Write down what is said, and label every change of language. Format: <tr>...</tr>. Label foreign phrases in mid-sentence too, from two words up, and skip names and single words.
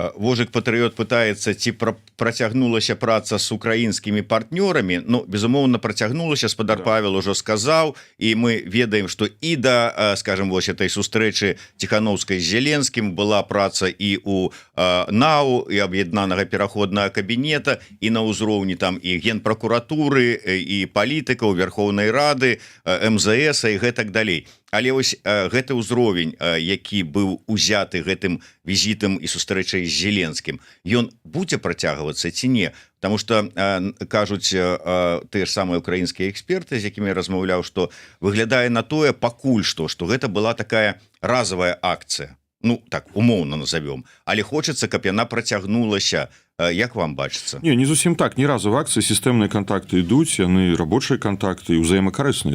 <be>Вожик Патрыёт пытаецца, ці працягнулася праца з украінскімі партнёрамі, ну безумоўна працягнулася, спадар Павел ужо сказаў, і мы ведаем, што і да, скажем, вось этой сустрэчы Ціхановскай з Зеленскім была праца і у НАУ, і аб'яднанага пераходнага кабінета, і на ўзроўні там і генпракуратуры, і палітыкаў, Верховнай Рады, МЗС і гэтак далей. Але вось гэты ўзровень, які быў узяты гэтым візітам і сустрэчай з Зеленскім, ён будзе працягвацца ці не?</be> <ru>Потому что</ru> <be>кажуць тыя ж самыя украінскія эксперты, з якімі я размаўляў, што выглядае на тое пакуль што гэта была такая разовая акцыя. Ну, так, умоўна назовем. Але хочацца, каб яна працягнулася. Як вам бачыцца? Не зусім так. Ні разу в акцыі сістэмныя контакты ідуць, яны рабочыя контакты і ўзаемакарысныя.</be>